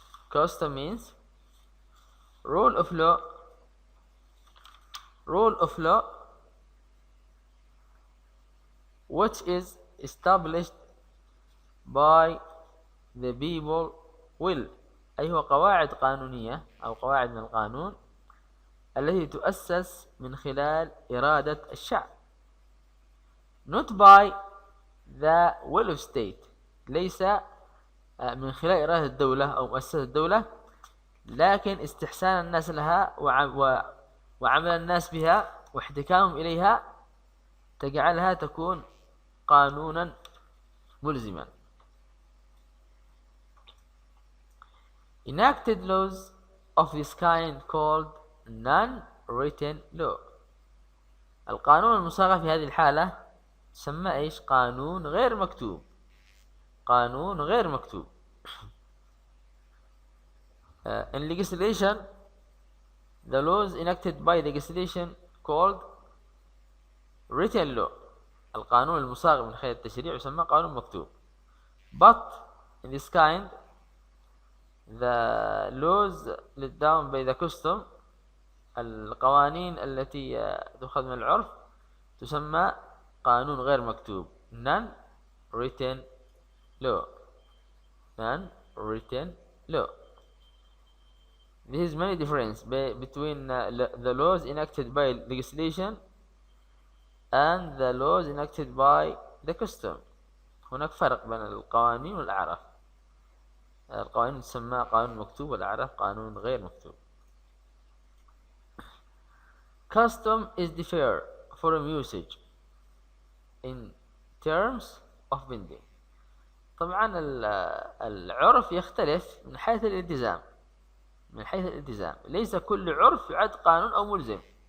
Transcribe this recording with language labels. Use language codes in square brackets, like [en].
[en] Custom means rule of law. Rule of law which is established by the people will. [ar] أي هو قواعد قانونية أو قواعد من القانون التي تؤسس من خلال إرادة الشعب [en] not by the will of state، [ar] ليس من خلال إرادة الدولة أو مؤسسة الدولة، لكن استحسان الناس لها وعمل الناس بها واحتكامهم إليها تجعلها تكون قانونا ملزما. [en] Enacted laws of this kind called non-written law. [ar] القانون المصاغ في هذه الحالة تسمى ايش؟ قانون غير مكتوب. قانون غير مكتوب. [en] In legislation, the laws enacted by legislation called written law. [ar] القانون المصاغ من خلال التشريع يسمى قانون مكتوب. [en] But in this kind, the laws laid down by the custom، [ar] القوانين التي تؤخذ من العرف تسمى قانون غير مكتوب [en] non-written law. non-written law. There is many difference between the laws enacted by legislation and the laws enacted by the custom. [ar] هناك فرق بين القوانين والأعراف. القوانين تسمى قانون مكتوب والأعراف قانون غير مكتوب. [en] Custom is differ from usage in terms of binding. [ar] طبعا العرف يختلف من حيث الالتزام. من حيث الالتزام ليس كل عرف يعد قانون أو ملزم.